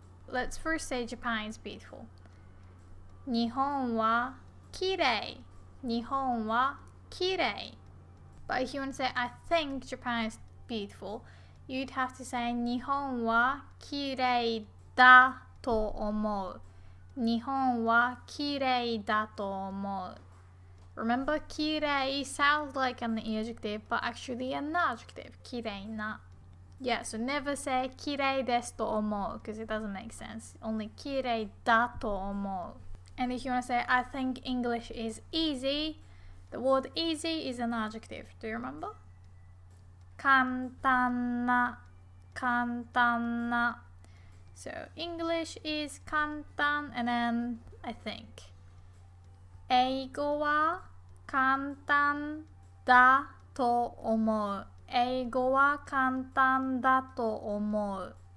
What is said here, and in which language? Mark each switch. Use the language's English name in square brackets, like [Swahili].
[English] Let's first say Japan is beautiful. [Japanese] 日本はきれい。日本はきれい。 [English] But if you want to say, I think Japan is beautiful, you'd have to say [Japanese] 日本はきれいだと思う。日本はきれいだと思う。 [English] Remember, きれい sounds like an adjective, but actually an adjective. [Japanese] きれいな。 [English] Yeah, so never say [Japanese] きれいですと思う [English] because it doesn't make sense. [Japanese] Only きれいだと思う。 [English] And if you want to say, I think English is easy, the word easy is an adjective. Do you remember? 簡単な。 [Japanese] 簡単な。 [English] So English is 簡単 and then I think [Japanese] 英語は簡単だと思う英語は簡単だと思う